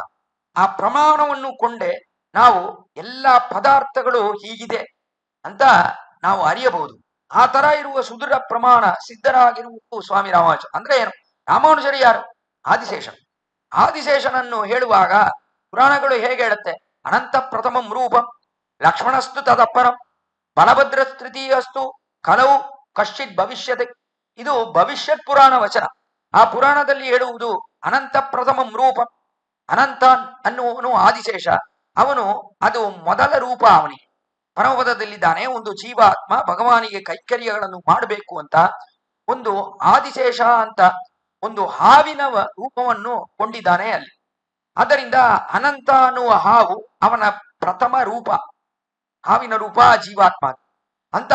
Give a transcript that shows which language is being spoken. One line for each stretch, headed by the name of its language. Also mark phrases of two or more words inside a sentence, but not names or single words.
Kannada: ಆ ಪ್ರಮಾಣವನ್ನು ಕೊಂಡೆ ನಾವು ಎಲ್ಲ ಪದಾರ್ಥಗಳು ಹೀಗಿದೆ ಅಂತ ನಾವು ಅರಿಯಬಹುದು. ಆ ತರ ಇರುವ ಸುದೃಢ ಪ್ರಮಾಣ ಸಿದ್ಧರಾಗಿರುವುದು ಸ್ವಾಮಿ ರಾಮಾನುಜ. ಅಂದ್ರೆ ಏನು? ರಾಮಾನುಜರು ಯಾರು? ಆದಿಶೇಷನ್. ಆದಿಶೇಷನನ್ನು ಹೇಳುವಾಗ ಪುರಾಣಗಳು ಹೇಗೆ ಹೇಳುತ್ತೆ?
Sanskrit: ಅನಂತ ಪ್ರಥಮಂ ರೂಪಂ ಲಕ್ಷ್ಮಣಸ್ತು ತದಪ್ಪರಂ ಬಲಭದ್ರ ತೃತೀಯಸ್ತು ಕಲವು ಕಶ್ಚಿತ್ ಭವಿಷ್ಯತೆ.
Kannada: ಇದು ಭವಿಷ್ಯತ್ ಪುರಾಣ ವಚನ. ಆ ಪುರಾಣದಲ್ಲಿ ಹೇಳುವುದು
Sanskrit: ಅನಂತ ಪ್ರಥಮಂ ರೂಪಂ.
Kannada: ಅನಂತ ಅನ್ನುವನು ಆದಿಶೇಷ. ಅವನು ಅದು ಮೊದಲ ರೂಪ. ಅವನಿಗೆ ಪರಮಪದದಲ್ಲಿದ್ದಾನೆ. ಒಂದು ಜೀವಾತ್ಮ ಭಗವಾನಿಗೆ ಕೈಕರ್ಯಗಳನ್ನು ಮಾಡಬೇಕು ಅಂತ ಒಂದು ಆದಿಶೇಷ ಅಂತ ಒಂದು ಹಾವಿನ ರೂಪವನ್ನು ಕೊಂಡಿದ್ದಾನೆ ಅಲ್ಲಿ. ಆದ್ದರಿಂದ ಅನಂತ ಅನ್ನುವ ಹಾವು ಅವನ ಪ್ರಥಮ ರೂಪ, ಹಾವಿನ ರೂಪ ಜೀವಾತ್ಮ ಅಂತ.